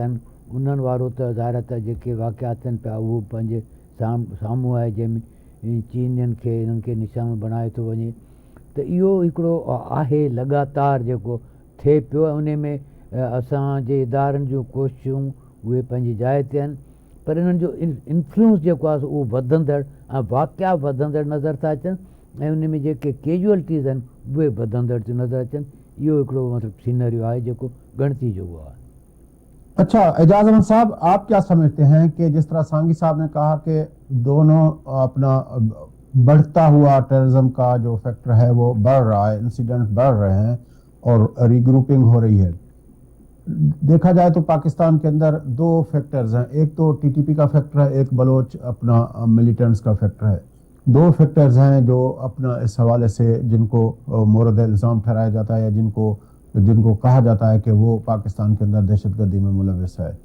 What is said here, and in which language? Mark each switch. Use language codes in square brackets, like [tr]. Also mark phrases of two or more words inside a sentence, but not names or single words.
[sd] आहिनि उन्हनि वारो त ज़ाहिर त जेके वाक़िआ थियनि पिया उहो पंहिंजे साम्हूं आहे जंहिंमें चीनियुनि खे हिननि खे निशानो बणाए थो वञे त इहो हिकिड़ो आहे लगातार जेको थिए पियो ऐं उन में असांजे इदारनि जूं कोशिशूं उहे पंहिंजी जाइ ते आहिनि पर इन्हनि जो इन्फ्लुएंस जेको आहे उहो वधंदड़ ऐं वाक़िआ वधंदड़ नज़र था अचनि ऐं उन में जेके कैजुअलिटीज़ आहिनि उहे वधंदड़ थियूं नज़र अचनि। इहो हिकिड़ो मतिलबु सीनरियो आहे जेको ॻणिती जो आहे। [ur] اچھا اعجاز احمد صاحب، آپ کیا سمجھتے ہیں کہ جس طرح سانگی صاحب نے کہا کہ دونوں اپنا بڑھتا ہوا ٹیررزم کا جو فیکٹر ہے وہ بڑھ رہا ہے، انسیڈنٹ بڑھ رہے ہیں اور ری گروپنگ ہو رہی ہے، دیکھا جائے تو پاکستان کے اندر دو فیکٹرز ہیں، ایک تو ٹی ٹی پی کا فیکٹر ہے، ایک بلوچ اپنا ملیٹنٹس کا فیکٹر ہے، دو فیکٹرز ہیں جو اپنا اس حوالے سے جن کو مورد الزام ٹھہرایا جاتا ہے یا جن کو کہا جاتا ہے کہ وہ پاکستان کے اندر دہشت گردی میں ملوث ہے۔